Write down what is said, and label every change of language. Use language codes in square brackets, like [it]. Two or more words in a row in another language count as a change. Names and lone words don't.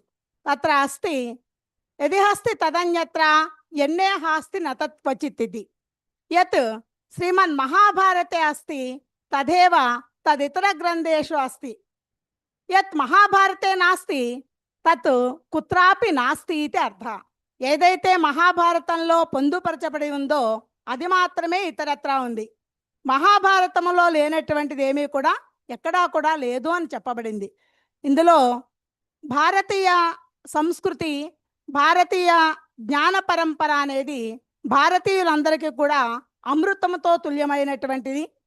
[sa] तत्र अस्ति यदि अस्ति तदन्यत्र यन्ने हास्ति न तत् क्वचित् इति। यत् श्रीमन्महाभारते अस्ति तदेव तदितरग्रन्थेषु अस्ति। यत् महाभारते नास्ति तत् कुत्रापि नास्ति इति अर्थः। [te] ఏదైతే మహాభారతంలో పొందుపరచబడి ఉందో అది మాత్రమే ఇతరత్రా ఉంది. మహాభారతంలో లేనటువంటిది ఏమీ కూడా ఎక్కడా కూడా లేదు అని చెప్పబడింది. ఇందులో భారతీయ సంస్కృతి, భారతీయ జ్ఞాన పరంపర అనేది భారతీయులందరికీ కూడా అమృతంతో తుల్యమైనటువంటిది.